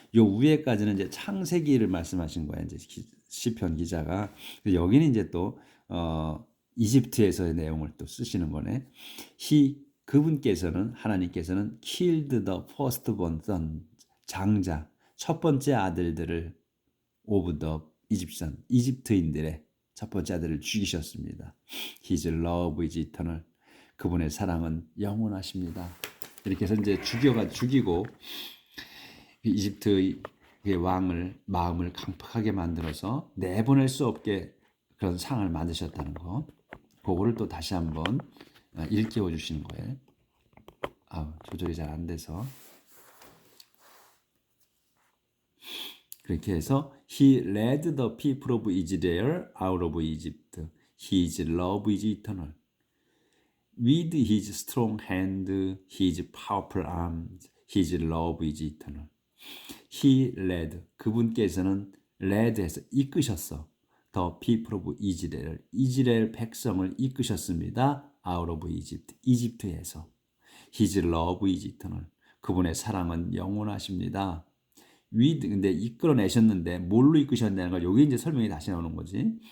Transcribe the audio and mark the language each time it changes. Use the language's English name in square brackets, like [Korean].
[Korean] 요 위에까지는 이제 창세기를 말씀하신 거야. 이제 시편 기자가. 여기는 이제 또 이집트에서의 내용을 또 쓰시는 거네. 그분께서는 하나님께서는 [English] killed the firstborn son. [Korean] 장자 첫 번째 아들들을 [English] of the Egyptian. [Korean] 이집트인들의 첫 번째 아들을 죽이셨습니다. [English] His love is eternal. [Korean] 그분의 사랑은 영원하십니다. 이렇게 해서 이제 죽이고 이집트의 왕을 마음을 강팍하게 만들어서 내보낼 수 없게 그런 상을 만드셨다는 거. 그거를 또 다시 한번 일깨워 주시는 거예요. 조절이 잘 안 돼서. [English] 그렇게 해서 He led the people of Israel out of Egypt. His love is eternal. With his strong hand, his powerful arms, his love is eternal. He led. [Korean] 그분께서는 led해서 이끄셨어. [English] The people of Israel. [Korean] 이스라엘 백성을 이끄셨습니다. [English] out of Egypt. [Korean] 이집트에서. [English] His love is eternal. [Korean] 그분의 사랑은 영원하십니다. with 근데 이끌어내셨는데 뭘로 이끄셨냐는 걸 여기 이제 설명이 다시 나오는 거지.